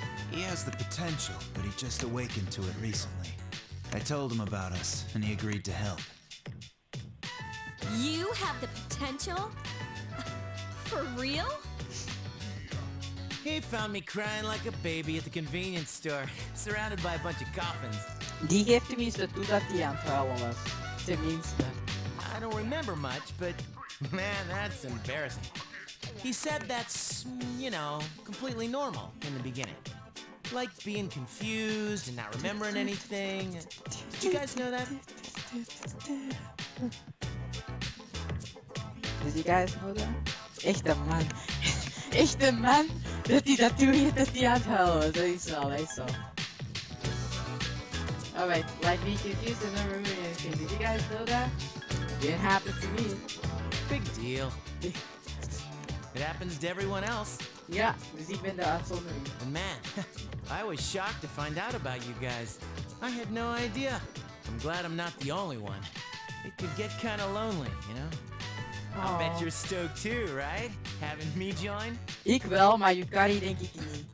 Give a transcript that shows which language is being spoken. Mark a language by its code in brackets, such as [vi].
[en] He has the potential, but he just awakened to it recently. I told him about us, and he agreed to help. You have the potential? For real? He found me crying like a baby at the convenience store, surrounded by a bunch of coffins. [nl] Die geeft tenminste toe dat hij aan het huilen was. Tenminste. [en] I don't remember much, but man, that's embarrassing. He said that's, you know, completely normal in the beginning. Like being confused and not remembering anything. Did you guys know that? Did you guys know that? [nl] Echte man. Echte man. Dat hij dat doet, dat hij aan het huilen was. Dat is wel, dat is wel. [en] Alright, like being confused and not remembering anything. Did you guys know that? It didn't happen to me. Big deal. It happens to everyone else. [nl] Ja, dus ik ben de uitzondering. [en] And man, I was shocked to find out about you guys. I had no idea. I'm glad I'm not the only one. It could get kind of lonely, you know? I bet you're stoked too, right? Having me join? [nl] Ik wel, maar Yukari denk ik niet.